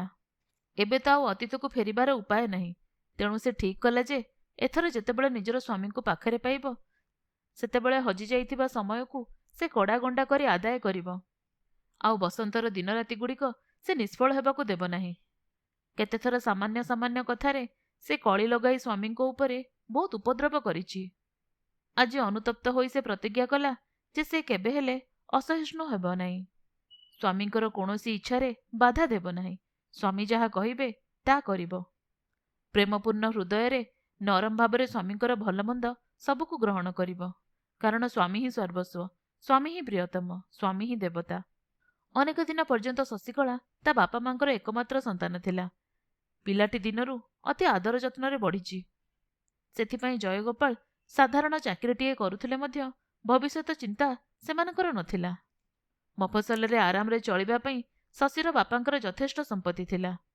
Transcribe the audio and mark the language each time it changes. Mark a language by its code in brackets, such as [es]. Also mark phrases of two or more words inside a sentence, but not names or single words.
[or] ଏବେ ତ ଅତୀତ କୁ ଫେରିବାର ଉପାୟ ନାହିଁ। ତେଣୁ ସେ ଠିକ କଲା ଯେ ଏଥର ଯେତେବେଳେ ନିଜର ସ୍ୱାମୀ କୁ ପାଖରେ ପାଇବ ସେତେବେଳେ ହଜି ଯାଇଥିବା ସମୟ କୁ ସେ କଡ଼ା ଗଣ୍ଡା କରି ଆଦାୟ କରିବ। ଆଉ ବସନ୍ତର ଦିନ ରାତି ଗୁଡ଼ିକ ସେ ନିଷ୍ଫଳ ହେବାକୁ ଦେବ ନାହିଁ। କେତେଥର ସାମାନ୍ୟ ସାମାନ୍ୟ କଥାରେ ସେ କଳି ଲଗାଇ ସ୍ୱାମୀ କୁ ଉପରେ ବହୁତ ଉପଦ୍ରବ କରିଛି। ଆଜି ଅନୁତପ୍ତ ହୋଇ ସେ ପ୍ରତିଜ୍ଞା କଲା ଯେ ସେ କେବେ ହେଲେ ଅସହିଷ୍ଣୁ ହେବ ନାହିଁ। ସ୍ୱାମୀଙ୍କର କୌଣସି ଇଚ୍ଛାରେ ବାଧା ଦେବ ନାହିଁ। ସ୍ୱାମୀ ଯାହା କହିବେ ତା କରିବ। ପ୍ରେମପୂର୍ଣ୍ଣ ହୃଦୟ ନରମ ଭାବରେ ସ୍ୱାମୀଙ୍କର ଭଲମନ୍ଦ ସବୁକୁ ଗ୍ରହଣ କରିବ। କାରଣ ସ୍ୱାମୀ ହିଁ ସର୍ବସ୍ୱ, ସ୍ୱାମୀ ହିଁ ପ୍ରିୟତମ, ସ୍ୱାମୀ ହିଁ ଦେବତା। ଅନେକ ଦିନ ପର୍ଯ୍ୟନ୍ତ ଶଶିକଳା ତା ବାପା ମାଙ୍କର ଏକମାତ୍ର ସନ୍ତାନ ଥିଲା। ପିଲାଟି ଦିନରୁ ଅତି ଆଦର ଯତ୍ନ ବଢ଼ି। ସେଥିପାଇଁ ଜୟଗୋପାଳ ସାଧାରଣ ଚାକିରିଟିଏ କରୁଥିଲେ ମଧ୍ୟ ଭବିଷ୍ୟତ ଚିନ୍ତା ସେମାନଙ୍କର ନଥିଲା। ମଫସଲରେ ଆରାମ ରେ ଚଳିବା ପାଇଁ ଶଶୀର ବାପାଙ୍କର ଯଥେଷ୍ଟ ସମ୍ପତ୍ତି ଥିଲା।